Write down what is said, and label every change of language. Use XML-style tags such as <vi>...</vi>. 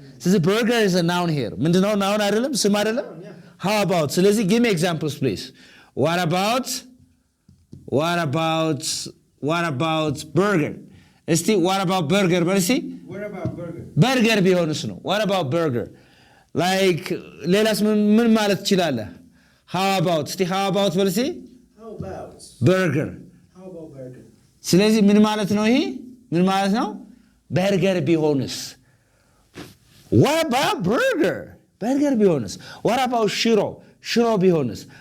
<en>ስለዚህ burger is a noun here.</en> <am>ምንድነው? noun አይደለም? ስም አይደለም?</am> <en>How about? ስለዚህ give me examples please. What about burger? እስቲ what about burger?</en> <am>በርሲ</am> <en>What about burger?</en> <am>burger ቢሆንስ ነው.</am> <en>What about burger? Like</en> <am>ሌላስ ምን ማለት ትችላለህ?</am> <en>How about? እስቲ how about በርሲ How about? burger. How about burger?</en> <am>ስለዚህ ምን ማለት ነው ይሄ? ምን ማለት ነው? በርገር ቢሆንስ?</am> <en>What about burger?</en> <am>በርገር ቢሆንስ?</am> <en>What about</en> <am>ሽሮ ቢሆንስ?</am>